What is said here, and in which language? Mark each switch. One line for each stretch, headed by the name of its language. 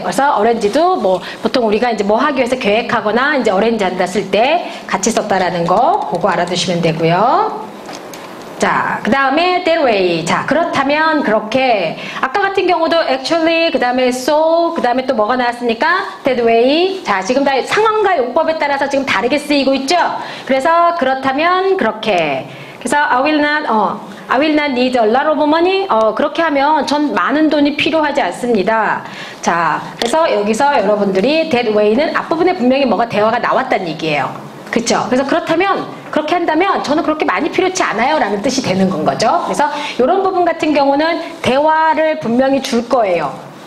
Korean: 그래서 어렌지도 뭐 보통 우리가 이제 뭐 하기 위해서 계획하거나 이제 어렌지 한다 쓸 때 같이 썼다라는 거 그거 알아두시면 되고요. 자, 그 다음에 that way. 자, 그렇다면 그렇게 아까 같은 경우도 actually 그 다음에 so 그 다음에 또 뭐가 나왔습니까? that way. 자, 지금 다 상황과 용법에 따라서 지금 다르게 쓰이고 있죠? 그래서 그렇다면 그렇게. 그래서
English: I will not need a lot of money.
Korean: 그렇게 하면 전 많은 돈이 필요하지 않습니다. 자, 그래서 여기서 여러분들이 that way는 앞부분에 분명히 뭐가 대화가 나왔다는 얘기예요. 그쵸? 그래서 그렇게 한다면 저는 그렇게 많이 필요치 않아요 라는 뜻이 되는 건 거죠. 그래서 이런 부분 같은 경우는 대화를 분명히 줄 거예요.